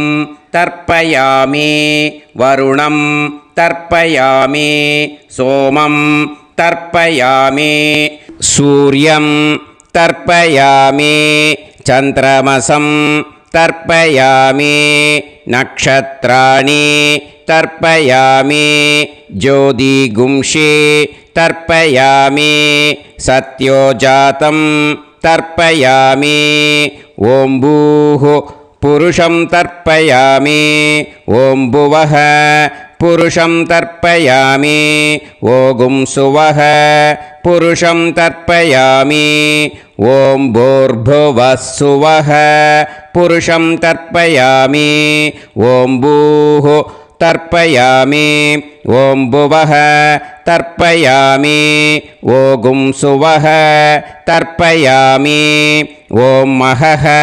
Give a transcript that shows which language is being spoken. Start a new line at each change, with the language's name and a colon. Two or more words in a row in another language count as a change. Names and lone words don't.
Sanskrit: तर्पयामि वरुणं तर्पयामि सोमं तर्पयामि सूर्यं तर्पयामि चन्द्रमसं तर्पयामि नक्षत्राणि तर्पयामि ज्योतींषि तर्पयामि सद्योजातम् तर्पयामि ॐ भूः पुरुषं तर्पयामि ॐ भुवः पुरुषं तर्पयामि ॐ सुवः पुरुषं तर्पयामि ॐ भूर्भुवः सुवः पुरुषं तर्पयामि ॐ भूः तर्पयामि ॐ भुवः तर्पयामि ॐ सुवः तर्पयामि ॐ महः